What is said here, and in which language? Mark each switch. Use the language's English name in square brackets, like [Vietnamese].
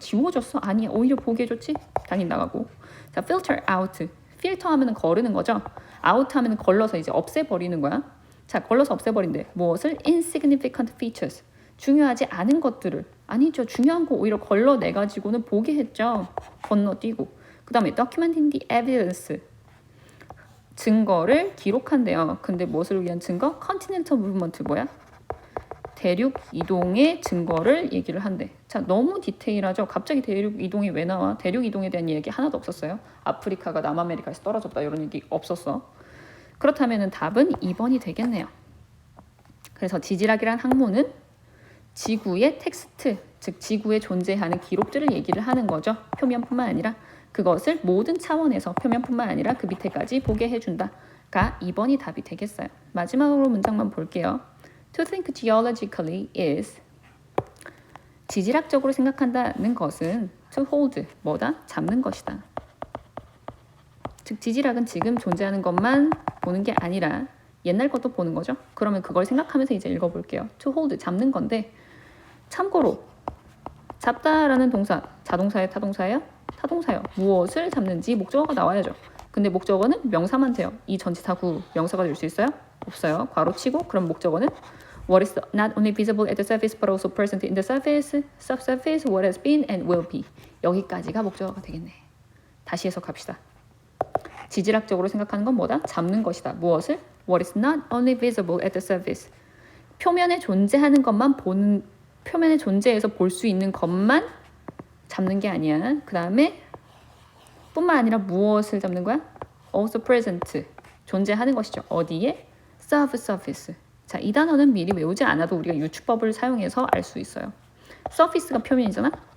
[Korean] 지워줬어? 아니야. 오히려 보게 해줬지? 당연히 나가고. 자, [English] filter out. [Korean] 필터 하면 거르는 거죠. out 하면 걸러서 이제 없애버리는 거야. 자, 걸러서 없애버린대. 무엇을? [English] insignificant features. [Korean] 중요하지 않은 것들을. 아니죠. 중요한 거 오히려 걸러내가지고는 보게 했죠. 건너뛰고. 그 다음에 [English] documenting the evidence. [Korean] 증거를 기록한대요. 근데 무엇을 위한 증거? [English] continental movement [Korean] 뭐야? 대륙 이동의 증거를 얘기를 한대. 자, 너무 디테일하죠? 갑자기 대륙 이동이 왜 나와? 대륙 이동에 대한 얘기 하나도 없었어요. 아프리카가 남아메리카에서 떨어졌다 이런 얘기 없었어. 그렇다면 답은 2번이 되겠네요. 그래서 지질학이란 학문은 지구의 텍스트, 즉 지구에 존재하는 기록들을 얘기를 하는 거죠. 표면뿐만 아니라 그것을 모든 차원에서 표면뿐만 아니라 그 밑에까지 보게 해준다가 2번이 답이 되겠어요. 마지막으로 문장만 볼게요. [English] To think geologically is [Korean] 지질학적으로 생각한다는 것은 [English] to hold, 뭐다? [Korean] 잡는 것이다. 즉 지질학은 지금 존재하는 것만 보는 게 아니라 옛날 것도 보는 거죠. 그러면 그걸 생각하면서 이제 읽어볼게요. [English] To hold, [Korean] 잡는 건데 참고로 잡다라는 동사, 자동사예요? 타동사예요? 타동사요. 무엇을 잡는지 목적어가 나와야죠. 근데 목적어는 명사만 돼요. 이 전치 사구 명사가 될 수 있어요? 없어요. [English] 괄호 치고 그럼 목적어는 What is not only visible at the surface but also present in the surface, subsurface, what has been and will be. [Korean] 여기까지가 목적어가 되겠네. 다시 해석합시다. 지질학적으로 생각하는 건 뭐다? 잡는 것이다. 무엇을? [English] What is not only visible at the surface. [Korean] 표면에 존재하는 것만 보는, 표면에 존재해서 볼 수 있는 것만 잡는 게 아니야. 그 다음에 뿐만 아니라 무엇을 잡는 거야? [English] Also present. [Korean] 존재하는 것이죠. 어디에? Subsurface. 자, 이 단어는 미리 외우지 않아도 우리가 유추법을 사용해서 알 수 있어요. surface가 표면이잖아.